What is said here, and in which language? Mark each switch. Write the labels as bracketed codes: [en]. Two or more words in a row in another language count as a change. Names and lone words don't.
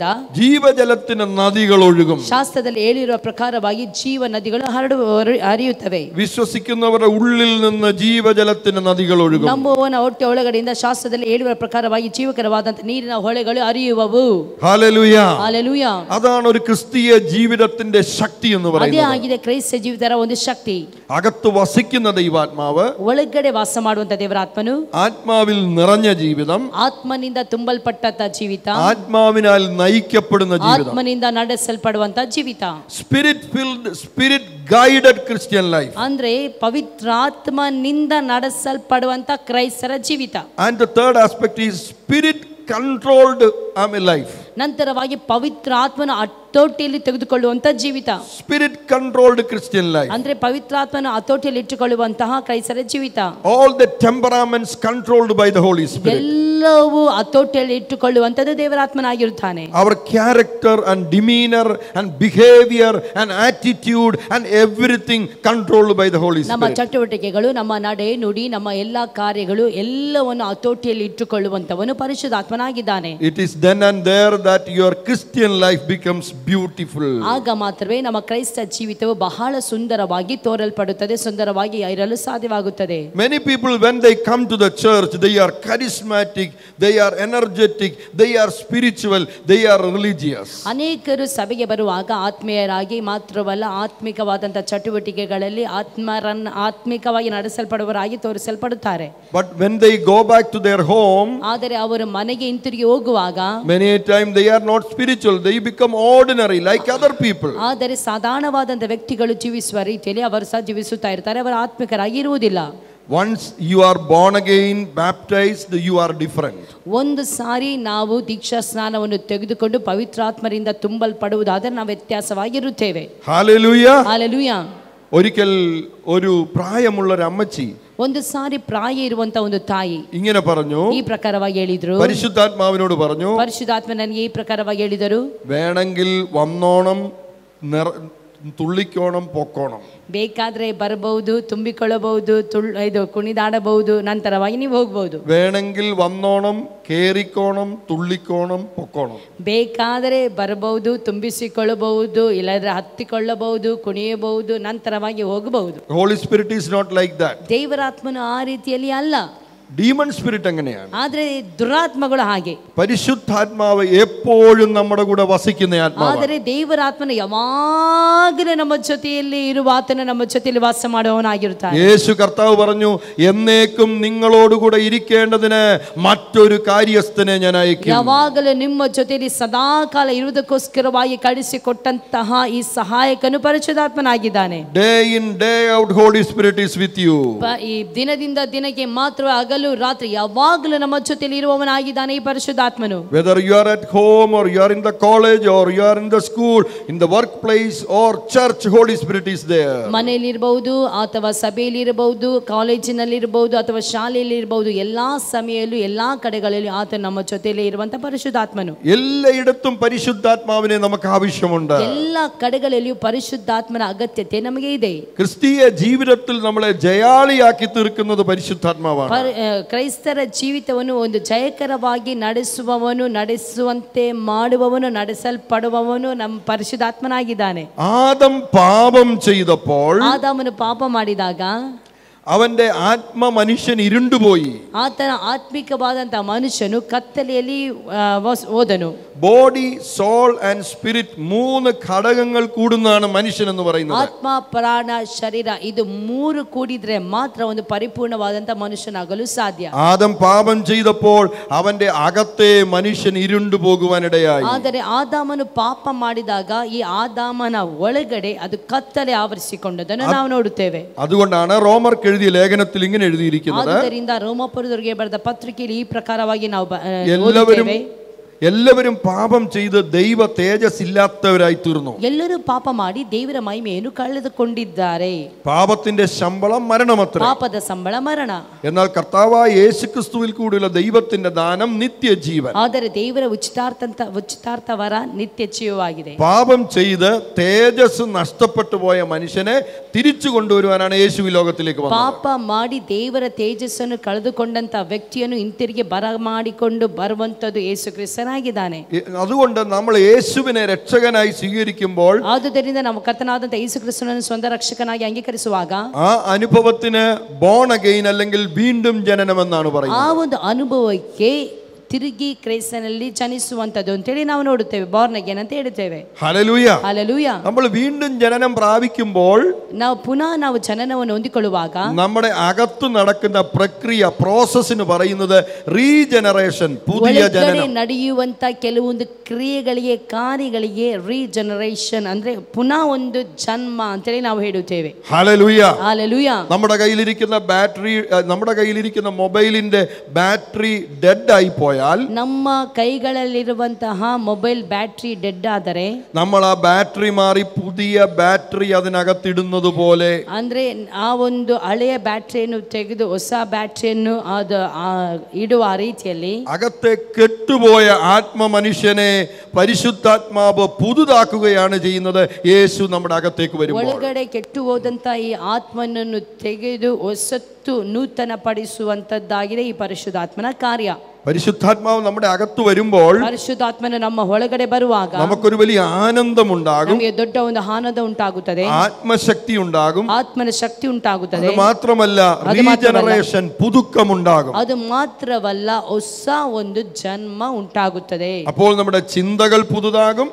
[ml] ജീവജലത്തിന് നദികൾ ഒഴുകും. [kn] ಶಾಸ್ತ್ರದಲ್ಲಿ ಹೇಳಿರುವ ಪ್ರಕಾರವಾಗಿ ಜೀವ ನದಿಗಳು ಹರಿಯುತ್ತವೆ. [ml] വിശ്വസിക്കുന്നവരുടെ ഉള്ളിൽ നിന്ന് ജീവജലത്തിന് നദികൾ ഒഴുകും. [kn] ನಂಬುವವನ ಹೊಟ್ಟೆ ಒಳಗಡೆಯಿಂದ ಶಾಸ್ತ್ರದಲ್ಲಿ ಹೇಳಿರುವ ಪ್ರಕಾರವಾಗಿ ಜೀವಕರವಾದಂತ ನೀರಿನ ಹೊಳೆಗಳು ಹರಿಯುವವು. [ml] ഹല്ലേലൂയ. [kn] ಹಲ್ಲೆಲೂಯ. [ml] അതാണ് ഒരു ക്രിസ്തീയ ജീവിതത്തിന്റെ ശക്തി എന്ന് പറയുന്നത്. [kn] ಅದೇ ಆಗಿದೆ ಕ್ರೈಸ್ತ ಜೀವಿತರ ಒಂದು ಶಕ್ತಿ. [ml] അകത്ത് വസിക്കുന്ന ദൈവാത്മാവ്, [kn] ಒಳಗಡೆ ವಾಸ ಮಾಡುವಂತ ದೇವರಾತ್ಮನು, [ml] ആത്മാവിൽ നിറഞ്ഞ ജീവിതം, [kn] ಆತ್ಮನಿಂದ ತುಂಬಲ್ಪಟ್ಟಂತ ಜೀವಿತ, [ml] ആത്മാവിനാൽ നയിക്കപ്പെടുന്ന ജീവിതം, [kn] ಆತ್ಮನಿಂದ ನಡೆಸಲ್ಪಡುವಂತ ಜೀವಿತ, [en] Spirit filled, spirit guided Christian life. [kn] ಅಂದ್ರೆ ಪವಿತ್ರಾತ್ಮನಿಂದ ನಡೆಸಲ್ಪಡುವಂತ ಕ್ರೈಸ್ತರ ಜೀವಿತ. [en] And the third aspect is spirit controlled life. [kn] ನಂತರವಾಗಿ ಪವಿತ್ರಾತ್ಮನ ಹತೋಟಿಯಲ್ಲಿ ತೆಗೆದುಕೊಳ್ಳುವಂತ ಜೀವಿತ. [en] Spirit controlled Christian life. [kn] ಅಂದ್ರೆ ಪವಿತ್ರಾತ್ಮನ ಹತೋಟಿಯಲ್ಲಿ ಇಟ್ಟುಕೊಳ್ಳುವಂತಹ ಕ್ರೈಸ್ತರ ಜೀವಿತ. [en] All the temperaments controlled by the Holy Spirit. [kn] ಎಲ್ಲವೂ ಹತೋಟಿಯಲ್ಲಿ ಇಟ್ಟುಕೊಳ್ಳುವಂತದ್ದು ದೇವರಾತ್ಮನಾಗಿರುತ್ತಾನೆ. [en] Our character and demeanor and behavior and attitude and everything controlled by the Holy Spirit. [kn] ನಮ್ಮ ಚಟುವಟಿಕೆಗಳು, ನಮ್ಮ ನಡೆ ನುಡಿ, ನಮ್ಮ ಎಲ್ಲಾ ಕಾರ್ಯಗಳು ಎಲ್ಲವನ್ನು ಹತೋಟಿಯಲ್ಲಿ ಇಟ್ಟುಕೊಳ್ಳುವಂತವನು ಪರಿಶುದ್ಧಾತ್ಮನಾಗಿದ್ದಾನೆ. [en] It is then and there that your Christian life becomes beautiful. [kn] ಆಗ ಮಾತ್ರವೇ ನಮ್ಮ ಕ್ರೈಸ್ತ ಜೀವಿತವು ಬಹಳ ಸುಂದರವಾಗಿ ತೋರಲ್ಪಡುತ್ತದೆ, ಸುಂದರವಾಗಿ ಇರಲು ಸಾಧ್ಯವಾಗುತ್ತದೆ. [en] Many people, when they come to the church, they are charismatic, they are energetic, they are spiritual, they are religious. [kn] ಅನೇಕರು ಸಭೆಗೆ ಬರುವಾಗ ಆತ್ಮೀಯರಾಗಿ ಮಾತ್ರವಲ್ಲ, ಆತ್ಮಿಕವಾದಂತಹ ಚಟುವಟಿಕೆಗಳಲ್ಲಿ ಆತ್ಮಿಕವಾಗಿ ನಡೆಸಲ್ಪಡುವವರಾಗಿ ತೋರಿಸಲ್ಪಡುತ್ತಾರೆ. [en] But when they go back to their home, [kn] ಆದರೆ ಅವರು ಮನೆಗೆ ಹಿಂತಿರುಗಿ ಹೋಗುವಾಗ [en] many a time they are not spiritual, they become ordinary like other people. [kn] ಆದರೆ ಸಾಧಾರಣವಾದಂತ ವ್ಯಕ್ತಿಗಳು ಜೀವಿಸುವ ರೀತಿಯಲ್ಲಿ ಅವರು ಸಹ ಜೀವಿಸುತ್ತಾ ಇರ್ತಾರೆ, ಅವರು ಆತ್ಮಿಕರಾಗಿ ಇರುವುದಿಲ್ಲ. [en] Once you are born again, baptized, you are different. [kn] ಒಂದು ಸಾರಿ ನಾವು ದೀಕ್ಷಾ ಸ್ನಾನವನ್ನು ತೆಗೆದುಕೊಂಡು ಪವಿತ್ರಾತ್ಮರಿಂದ ತುಂಬಲ್ಪಡುವುದಾದರೆ ನಾವು ವ್ಯತ್ಯಾಸವಾಗಿರುತ್ತೇವೆ. [en] Hallelujah. Hallelujah. [ml] ഒരിക്കൽ ഒരു പ്രായമുള്ള ഒരു അമ്മച്ചി, [kn] ಒಂದು ಸಾರಿ ಪ್ರಾಯ ಇರುವಂತ ಒಂದು ತಾಯಿ [ml] ഇങ്ങനെ പറഞ്ഞു, [kn] ಈ ಪ್ರಕಾರವಾಗಿ ಹೇಳಿದ್ರು, [ml] പരിശുദ്ധാത്മാവിനോട് പറഞ്ഞു, [kn] ಪರಿಶುದ್ಧಾತ್ಮ ನನಗೆ ಈ ಪ್ರಕಾರವಾಗಿ ಹೇಳಿದರು, [ml] വേണമെങ്കിൽ വന്നോണം, തുള്ളിക്കോണം, പൊക്കോണം. [kn] ಬೇಕಾದ್ರೆ ಬರಬಹುದು, ತುಂಬಿಕೊಳ್ಳಬಹುದು, ಇದು ಕುಣಿದಾಡಬಹುದು, ನಂತರವಾಗಿ ನೀವು ಹೋಗಬಹುದು. [ml] വേണമെങ്കിൽ വന്നോണം, കേറിക്കോണം, തുള്ളിക്കോണം, പൊക്കോണം. [kn] ಬೇಕಾದರೆ ಬರಬಹುದು, ತುಂಬಿಸಿಕೊಳ್ಳಬಹುದು, ಇಲ್ಲದ್ರೆ ಹತ್ತಿಕೊಳ್ಳಬಹುದು, ಕುಣಿಯಬಹುದು, ನಂತರವಾಗಿ ಹೋಗಬಹುದು. [en] Holy Spirit is not like that. [kn] ದೇವರಾತ್ಮನು ಆ ರೀತಿಯಲ್ಲಿ ಅಲ್ಲ. [en] demon spirit [ml] അങ്ങനെയാണ്. [kn] ಆದ್ರೆ ದುರಾತ್ಮಗಳು ಹಾಗೆ. [ml] പരിശുദ്ധാത്മാവ് എപ്പോഴും നമ്മുടെ കൂടെ വസിക്കുന്ന ആത്മാവാണ്. [kn] ಆದರೆ ದೇವರಾತ್ಮನ ಯಾವಾಗಲೂ ನಮ್ಮ ಜೊತೆಯಲ್ಲಿ ಇರುವ ಆತನ ನಮ್ಮ ಜೊತೆಯಲ್ಲಿ ವಾಸ ಮಾಡುವವನಾಗಿರುತ್ತಾನೆ. [ml] യേശു കർത്താവ് പറഞ്ഞു, എന്നേക്കും നിങ്ങളോടുകൂടെ ഇരിക്കേണ്ടതിന് മറ്റൊരു കാര്യസ്ഥനെ ഞാൻ അയക്കും. [kn] ಯಾವಾಗಲೂ ನಿಮ್ಮ ಜೊತೆಯಲ್ಲಿ ಸದಾಕಾಲ ಇರುವುದಕ್ಕೋಸ್ಕರವಾಗಿ ಕಳಿಸಿಕೊಟ್ಟಂತಹ ಈ ಸಹಾಯಕನು ಪರಿಶುದ್ಧಾತ್ಮನಾಗಿದ್ದಾನೆ. [en] Day in day out Holy Spirit is with you. [kn] ಈ ದಿನದಿಂದ ದಿನಕ್ಕೆ ಮಾತ್ರ ಹಗಲು ರಾತ್ರಿ ಯಾವಾಗಲೂ ನಮ್ಮ ಜೊತೆಯಲ್ಲಿ ಇರುವವನಾಗಿದ್ದಾನೆ ಈ ಪರಿಶುದ್ಧಾತ್ಮನು. [en] Whether you are at home or you are in the college or you are in the school, in the workplace or church, Holy Spirit is there. [kn] ಮನೆಯಲ್ಲಿ ಇರಬಹುದು ಅಥವಾ ಸಭೆಯಲ್ಲಿ ಇರಬಹುದು, ಕಾಲೇಜಿನಲ್ಲಿ ಇರಬಹುದು ಅಥವಾ ಶಾಲೆಯಲ್ಲಿ ಇರಬಹುದು, ಎಲ್ಲಾ ಸಮಯದಲ್ಲೂ ಎಲ್ಲಾ ಕಡೆಗಳಲ್ಲಿ ಆತ ನಮ್ಮ ಜೊತೆಯಲ್ಲಿ ಇರುವಂತ ಪರಿಶುದ್ಧಾತ್ಮನು. [ml] എല്ലായിടത്തും പരിശുദ്ധാത്മാവിനെ നമുക്ക് ആവശ്യമുണ്ട്. [kn] ಎಲ್ಲಾ ಕಡೆಗಳಲ್ಲೂ ಪರಿಶುದ್ಧಾತ್ಮನ ಅಗತ್ಯತೆ ನಮಗೆ ಇದೆ. [ml] ക്രിസ്തീയ ജീവിതത്തിൽ നമ്മളെ ജയാളിയാക്കി തീർക്കുന്നത് പരിശുദ്ധാത്മാവാണ്. [kn] ಕ್ರೈಸ್ತರ ಜೀವಿತವನ್ನು ಒಂದು ಜಯಕರವಾಗಿ ನಡೆಸುವವನು, ನಡೆಸುವಂತೆ ಮಾಡುವವನು, ನಡೆಸಲ್ಪಡುವವನು ನಮ್ಮ ಪರಿಶುದ್ಧಾತ್ಮನಾಗಿದ್ದಾನೆ. [ml] ആദം പാപം ചെയ്തപ്പോൾ, [kn] ಆದಾಮನು ಪಾಪ ಮಾಡಿದಾಗ [ml] അവന്റെ ആത്മ മനുഷ്യൻ ഇരുണ്ടുപോയി. [kn] ಆತನ ಆತ್ಮಿಕವಾದಂತಹ ಮನುಷ್ಯನು ಕತ್ತಲೆಯಲ್ಲಿ ಹೋದನು. [en] body, soul and spirit, [ml] മൂന്ന് ഘടകങ്ങൾ കൂടുന്നതാണ് മനുഷ്യൻ എന്ന് പറയുന്നത്. [kn] ಆತ್ಮ, ಪ್ರಾಣ, ಶರೀರ ಇದು ಮೂರು ಕೂಡಿದ್ರೆ ಮಾತ್ರ ಒಂದು ಪರಿಪೂರ್ಣವಾದಂತಹ ಮನುಷ್ಯನಾಗಲು ಸಾಧ್ಯ. [ml] ആദം പാപം ചെയ്തപ്പോൾ അവന്റെ അകത്തെ മനുഷ്യൻ ഇരുണ്ടു പോകുവാനിടയായി. [kn] ಆದರೆ ಆದಾಮನು ಪಾಪ ಮಾಡಿದಾಗ ಈ ಆದಾಮನ ಒಳಗಡೆ ಅದು ಕತ್ತಲೆ ಆವರಿಸಿಕೊಂಡದನ್ನು ನಾವು ನೋಡುತ್ತೇವೆ. [ml] അതുകൊണ്ടാണ് റോമർക്ക് എഴുതിയ ലേഖനത്തിൽ ഇങ്ങനെ എഴുതിയിരിക്കുന്നത്, [kn] ಆದ್ದರಿಂದ ರೋಮಾಪುರದವರಿಗೆ ಬರೆದ ಪತ್ರಿಕೆಯಲ್ಲಿ ಈ ಪ್ರಕಾರವಾಗಿ ನಾವು [ml] എല്ലാവരും പാപം ചെയ്ത് ദൈവ തേജസ് ഇല്ലാത്തവരായി തീർന്നു. [kn] ಎಲ್ಲರೂ ಪಾಪ ಮಾಡಿ ದೇವರ ಮಹಿಮೆಯನ್ನು ಕಳೆದುಕೊಂಡಿದ್ದಾರೆ. [ml] പാപത്തിന്റെ ശമ്പളം മരണമത്രേ. [kn] ಪಾಪದ ಸಂಬಳ ಮರಣ. [ml] എന്നാൽ കർത്താവായ യേശുക്രിസ്തുവിൽ കൂടിയുള്ള ദൈവത്തിന്റെ ദാനം നിത്യജീവൻ. [kn] ಆದರೆ ದೇವರ ಉಚಿತಾರ್ಥ ವರ ನಿತ್ಯ ಜೀವವಾಗಿದೆ. [ml] പാപം ചെയ്ത് തേജസ് നഷ്ടപ്പെട്ടു പോയ മനുഷ്യനെ തിരിച്ചു കൊണ്ടുവരുവാനാണ് യേശു ഈ ലോകത്തിലേക്ക് വന്നത്. [kn] ಪಾಪ ಮಾಡಿ ದೇವರ ತೇಜಸ್ಸನ್ನು ಕಳೆದುಕೊಂಡಂತ ವ್ಯಕ್ತಿಯನ್ನು ಹಿಂತಿರುಗಿ ಬರಮಾಡಿಕೊಂಡು ಬರುವಂತದ್ದು ಯೇಸು ಕ್ರಿಸ್ತನಾಗಿದ್ದಾನೆ. [ml] അതുകൊണ്ട് നമ്മൾ യേശുവിനെ രക്ഷകനായി സ്വീകരിക്കുമ്പോൾ, [kn] ಆದುದರಿಂದ ನಾವು ಕರ್ತನಾದಂತ ಯೇಸು ಕ್ರಿಸ್ತನನ್ನು ಸ್ವಂತ ರಕ್ಷಕನಾಗಿ ಅಂಗೀಕರಿಸುವಾಗ [ml] ആ അനുഭവത്തിന് [en] born again [ml] അല്ലെങ്കിൽ വീണ്ടും ജനനം എന്നാണ് പറയുന്നത്. [kn] ಆ ಒಂದು ಅನುಭವಕ್ಕೆ ತಿರುಗಿ ಕ್ರೈಸ್ತನಲ್ಲಿ ಜನಿಸುವಂತದ್ದು ಅಂತೇಳಿ ನಾವು ನೋಡುತ್ತೇವೆ. [en] born again [kn] ಅಂತ ಹೇಳುತ್ತೇವೆ. [ml] ഹല്ലേലൂയ. [kn] ಹಲ್ಲೆಲೂಯಾ. [ml] നമ്മൾ വീണ്ടും ജനനം പ്രാപിക്കുമ്പോൾ, [kn] ನಾವು ಪುನಃ ನಾವು ಜನನವನ್ನು ಹೊಂದಿಕೊಳ್ಳುವಾಗ [ml] നമ്മുടെ അകത്ത് നടക്കുന്ന പ്രക്രിയ പ്രോസസ്സിന് പറയുന്നത് റീജനറേഷൻ, പുതിയ ജനനം. [kn] ನಡೆಯುವಂತ ಕೆಲವೊಂದು ಕ್ರಿಯೆಗಳಿಗೆ ಕಾರ್ಯಗಳಿಗೆ ರೀಜನರೇಷನ್ ಅಂದ್ರೆ ಪುನಃ ಒಂದು ಜನ್ಮ ಅಂತೇಳಿ ನಾವು ಹೇಳುತ್ತೇವೆ. [ml] ഹല്ലേലൂയ. [kn] ಹಲ್ಲೆಲೂಯಾ. [ml] നമ്മുടെ കയ്യിലിരിക്കുന്ന മൊബൈലിന്റെ [en] battery dead [ml] ആയി പോയാൽ, [kn] ನಮ್ಮ ಕೈಗಳಲ್ಲಿರುವಂತಹ ಮೊಬೈಲ್ [en] battery dead [kn] ಆದರೆ, [ml] നമ്മൾ ആ ബാറ്ററി മാറി പുതിയ ബാറ്ററി അതിനകത്തിടുന്നത് പോലെ, [kn] ಅಂದ್ರೆ ಆ ಒಂದು ಹಳೆಯ ಬ್ಯಾಟರಿಯನ್ನು ತೆಗೆದು ಹೊಸ ಬ್ಯಾಟರಿಯನ್ನು ಅದು ಇಡುವ ರೀತಿಯಲ್ಲಿ [ml] അകത്തെ കെട്ടുപോയ ആത്മ മനുഷ്യനെ പരിശുദ്ധാത്മാവ് പുതുതാക്കുകയാണ് ചെയ്യുന്നത്. യേശു നമ്മുടെ അകത്തേക്ക് വരുമ്പോൾ [kn] ಒಳಗಡೆ ಕೆಟ್ಟು ಹೋದಂತ ಈ ಆತ್ಮನನ್ನು ತೆಗೆದು ಹೊಸತ್ತು ನೂತನ ಪಡಿಸುವಂತದ್ದಾಗಿದೆ ಈ ಪರಿಶುದ್ಧಾತ್ಮನ ಕಾರ್ಯ. [ml] പരിശുദ്ധാത്മാവ് നമ്മുടെ അകത്ത് വരുമ്പോൾ [kn] ಪರಿಶುದ್ಧಾತ್ಮನ ನಮ್ಮ ಒಳಗಡೆ ಬರುವಾಗ [ml] നമുക്കൊരു വലിയ ആനന്ദമുണ്ടാകും, [kn] ನಮಗೆ ದೊಡ್ಡ ಒಂದು ಆನಂದ ಉಂಟಾಗುತ್ತದೆ, [ml] ആത്മശക്തി ഉണ്ടാകും. [kn] ಆತ್ಮನ ಶಕ್ತಿ ಉಂಟಾಗುತ್ತದೆ. [ml] അത് മാത്രമല്ല, റീജനറേഷൻ, പുതുക്കമുണ്ടാകും. [kn] ಅದು ಮಾತ್ರವಲ್ಲ, ಹೊಸ ಒಂದು ಜನ್ಮ ಉಂಟಾಗುತ್ತದೆ. [ml] അപ്പോൾ നമ്മുടെ ചിന്തകൾ പുതുതാകും,